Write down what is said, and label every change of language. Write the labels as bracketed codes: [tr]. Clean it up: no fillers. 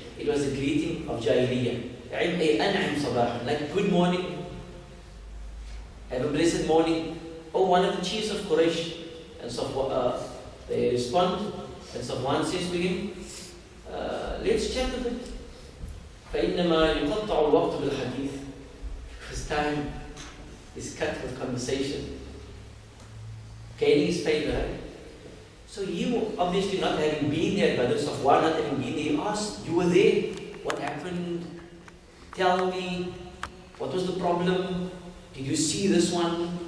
[en] It was a greeting of Jahiliyyah. [ar] عِم أي أنعم صباحا, [en] like good morning. Have a blessed morning. Oh, one of the chiefs of Quraysh. And so they respond, and Safwan says to him, let's chat a bit. [ar] فإنما يقطع الوقت بالحديث. [en] Because time is cut with conversation. Gaining his favor, right? So you, obviously not having been there, but Safwan not having been there, he asked, you were there, what happened? Tell me, what was the problem? Did you see this one?